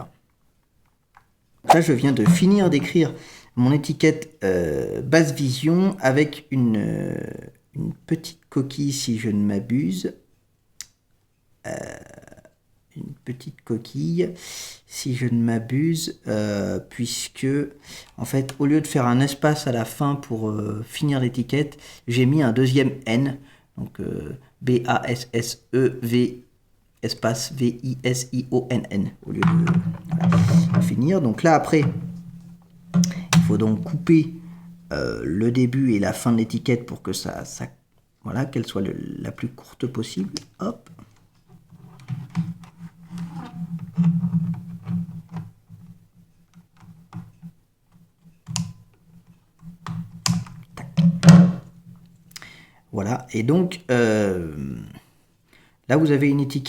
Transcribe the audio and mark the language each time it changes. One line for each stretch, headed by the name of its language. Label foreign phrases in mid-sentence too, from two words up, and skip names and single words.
French: Là je viens de finir d'écrire mon étiquette Basse Vision avec une petite coquille, si je ne m'abuse. Une petite coquille, si je ne m'abuse, puisque en fait au lieu de faire un espace à la fin pour finir l'étiquette, j'ai mis un deuxième N, donc B-A-S-S-E-V espace V-I-S-I-O-N-N au lieu de finir. Donc là après, il faut donc couper le début et la fin de l'étiquette pour que ça voilà, qu'elle soit la plus courte possible. Hop. Voilà, et donc là vous avez une étiquette.